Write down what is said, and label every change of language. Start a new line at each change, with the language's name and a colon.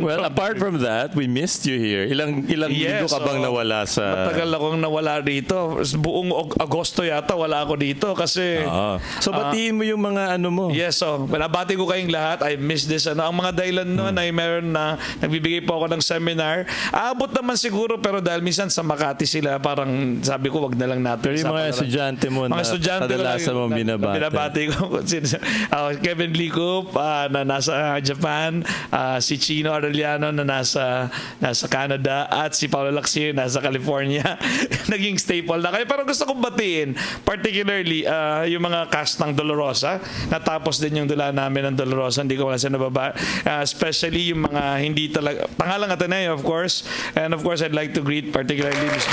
English: Well, apart from that, we missed you here.
Filipino: Ilang linggo ka bang nawala sa... Matagal akong nawala dito. Buong Agosto yata wala ako dito kasi... So, batiin mo yung mga ano mo.
English: Yes, so
Filipino: binabati ko kayong lahat.
English: I miss this.
Filipino: Ang mga dahilan noon ay meron na nagbibigay po ako ng seminar. Aabot naman siguro pero dahil minsan sa Makati sila, parang sabi ko wag na lang natin. Pero yung mga estudyante mo na kadalasan mo binabati. Binabati ko. Kevin Likup na nasa Japan, si Chino Arellano na nasa Canada at si Paolo Laxier nasa California. Naging staple na kayo. Pero gusto kong batiin particularly yung mga cast ng Dolorosa. Natapos din yung dula namin ng Dolorosa. Hindi ko wala siya nababa. Especially yung mga hindi talaga pangalang Ateneo, of course.
English: And of course, I'd like to greet particularly Ms.